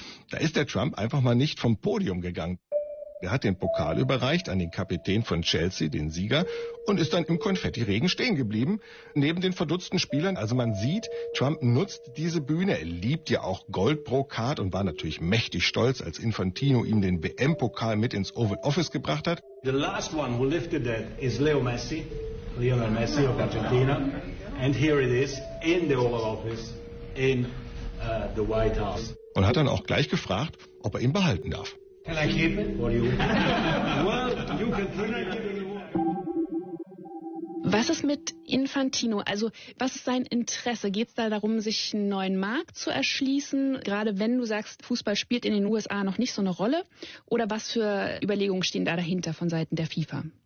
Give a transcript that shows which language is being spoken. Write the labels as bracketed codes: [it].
[de] Da ist der Trump einfach mal nicht vom Podium gegangen. Er hat den Pokal überreicht an den Kapitän von Chelsea, den Sieger, und ist dann im Konfettiregen stehen geblieben, neben den verdutzten Spielern. Also man sieht, Trump nutzt diese Bühne. Er liebt ja auch Goldbrokat und war natürlich mächtig stolz, als Infantino ihm den WM-Pokal mit ins Oval Office gebracht hat. [en] The last one who lifted that is Lionel Messi of Argentina. And here it is, in the Oval Office, in the White House. [de] Und hat dann auch gleich gefragt, ob er ihn behalten darf. [en] Can I keep it for you? Well, you can keep it. [de] Was ist mit Infantino? Also was ist sein Interesse? Geht es da darum, sich einen neuen Markt zu erschließen? Gerade wenn du sagst, Fußball spielt in den USA noch nicht so eine Rolle? Oder was für Überlegungen stehen da dahinter von Seiten der FIFA?